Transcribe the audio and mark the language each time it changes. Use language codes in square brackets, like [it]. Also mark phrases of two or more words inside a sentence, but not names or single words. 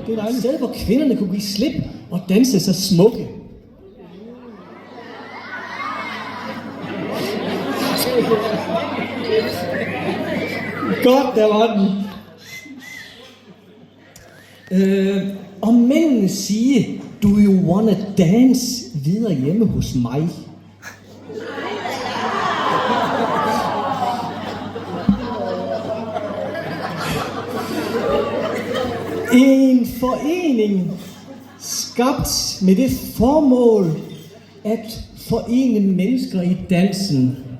[da] Det er et sted, hvor kvinderne kunne give slip og danse sig smukke. Godt, der var den. Og mændene sige, [en] do you wanna dance [da] videre hjemme hos mig? En forening skabt med det formål at forene mennesker i dansen.